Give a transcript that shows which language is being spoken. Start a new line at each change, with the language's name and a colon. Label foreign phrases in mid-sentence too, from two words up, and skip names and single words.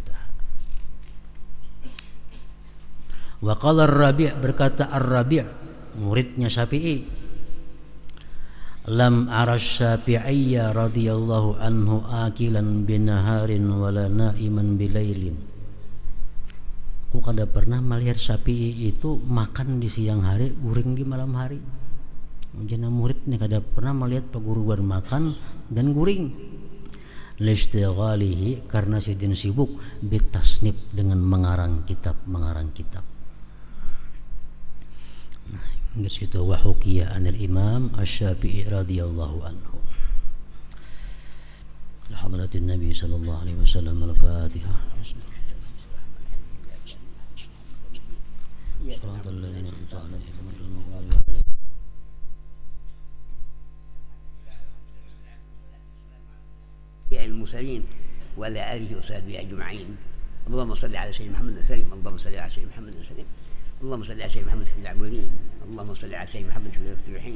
Arabic: وقال الربيع',
Banjar: berkata Ar-Rabi', muridnya Syafi'i,
Arabic: لم أر الشافعي رضي الله عنه آكلا بنهار ولا نائما بليل.
Banjar: Aku kada pernah melihat Syafi'i itu makan di siang hari, guring di malam hari. Jana murid nih kada pernah melihat peguruan makan dan guring. Listighalihi, karena sidin sibuk bitasnif dengan mengarang kitab. Nah, gitu
Arabic: وحكي عن الإمام الشافعي رضي الله عنه. حضرة النبي صلى الله عليه وسلم. Al-Fatihah. صراط الذين أنعمت عليهم غير المغضوب عليهم. المرسلين وعلى آله وصحبه أجمعين. اللهم صل على سيدنا محمد وسلم. اللهم صل على سيدنا محمد وسلم. اللهم صل على سيدنا محمد في الأولين. اللهم صل على سيدنا محمد في المفتوحين.